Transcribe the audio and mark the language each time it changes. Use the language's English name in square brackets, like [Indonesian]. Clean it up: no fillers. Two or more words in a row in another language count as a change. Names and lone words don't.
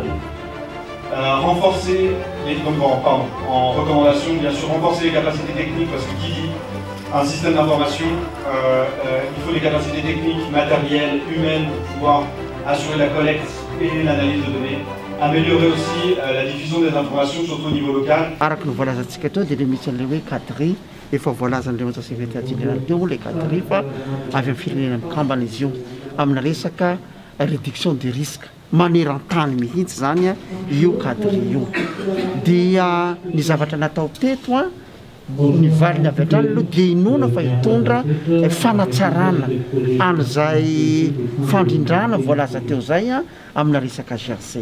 [French] Renforcer les en recommandation, bien sûr, renforcer les capacités techniques, parce que qui dit un système d'information, il faut des capacités techniques, matérielles, humaines pour pouvoir assurer la collecte et l'analyse de données. Améliorer aussi la diffusion des informations, surtout au niveau local. [Malagasy] Efa voalazan'ireo [French] secrétaire général [Malagasy] teo [French] le cadre [Malagasy] fa avy amin'ny firenena mikambana izy io amina resaka [French] réduction des risques [Malagasy] maneran-tany mihitsy zany io cadre io dia ny zavatra natao teto a ny valiny avy hatrany aloha dia inona fa hitondra fanatsarana an'izay fandrindrana voalaza teo zay a amina resaka GRC.